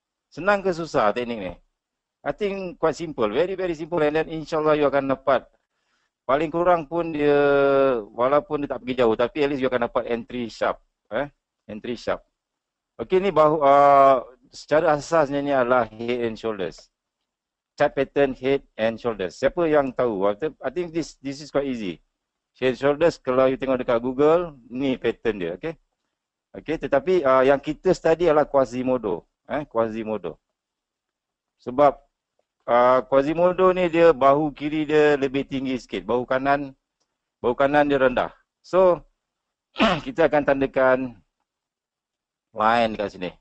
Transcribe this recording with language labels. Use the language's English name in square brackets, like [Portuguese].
[Malay] Senang ke susah teknik ni? [English] I think quite simple. Very very simple. [Malay] And then insyaAllah you akan dapat. Paling kurang pun dia, walaupun dia tak pergi jauh, tapi at least you akan dapat entry sharp. Entry sharp. Okey, ni bahu, secara asasnya ni adalah head and shoulders. [English] Chart pattern head and shoulders. [Malay] Siapa yang tahu? [English] I think this is quite easy. [Malay] Head and shoulders kalau you tengok dekat Google, ni pattern dia, okey. Okey, tetapi yang kita study adalah Quasimodo, Quasimodo. Sebab Quasimodo ni dia bahu kiri dia lebih tinggi sikit, bahu kanan dia rendah. So kita akan tandakan line dekat sini.